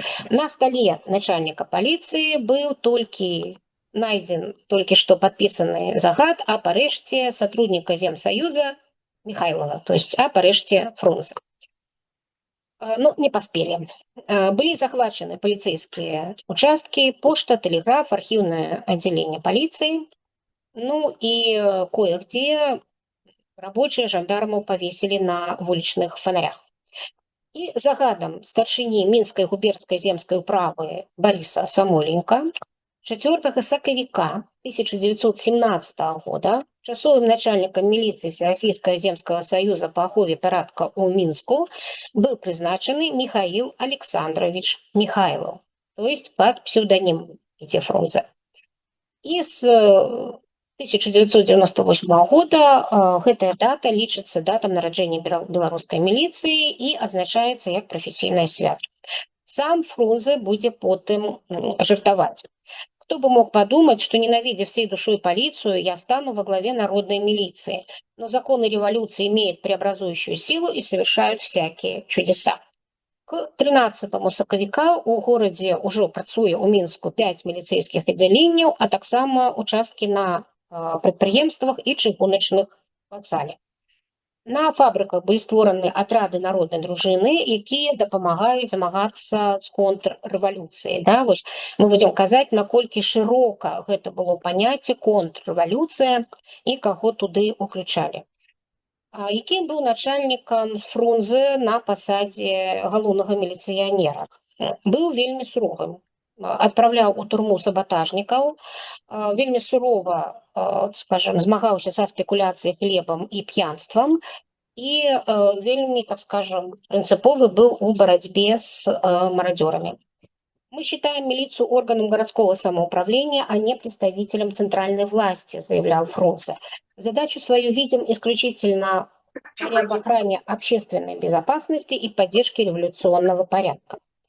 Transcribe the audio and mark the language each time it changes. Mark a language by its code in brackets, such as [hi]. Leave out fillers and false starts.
[be] На стале начальніка паліцыі быў найдзен толькі што падпісаны загад аб арэшце сотрудніка Земсаюза Міхайлава, то есть аб арэшце Фрунзе. Не паспелі. Былі захвачаны паліцэйскія участкі, пошта, тэлеграф, архіўнае аддзяленне паліцыі, і кое-где рабочыя жандармаў павесілі на вулічных фонарях. І загадам старшыні Мінскай губернскай земскай управы Барыса Самойленка 4 сакавіка 1917 года [ru] часовым начальником милиции Всероссийского земского союза по ахове парадка у Мінску был призначен Михаил Александрович Михайлов, то есть под псевдонимом Фрунзе. И с [be] 1998 года гэтая дата лічыцца датам нараджэння беларускай міліцыі і азначаецца як прафесійнае свята. Сам Фрунзе будзе потым жартаваць. [ru] Кто бы мог подумать, что, ненавидя всей душой полицию, я стану во главе народной милиции. Но законы революции имеют преобразующую силу и совершают всякие чудеса. [be] К 13 сакавіка у горадзе ўжо працуе ў Мінску 5 міліцэйскіх аддзяленняў, а таксама участкі на прадпрыемствах і чыгуначных вакзале. На фабрыках былі створаны атрады народнай дружыны, якія дапамагаюць замагацца з контррэвалюцыяй. Да? Вось мы будзем казаць, наколькі шырока гэта было паняцце контррэвалюцыя і каго туды уключалі. Якім быў начальнікам Фрунзе на пасадзе галоўнага міліцыянера? Быў вельмі суровым. Адпраўляў у турму сабатажнікаў, вельмі сурова, скажем, змагаўся са спекуляцыяй хлебам і п'янствам і вельмі, так скажем, прынцыповы был у барацьбе с мародерами. [ru] Мы считаем милицию органом городского самоуправления, а не представителем центральной власти, заявлял Фрунзе. Задачу свою видим исключительно в охране общественной безопасности и поддержке революционного порядка.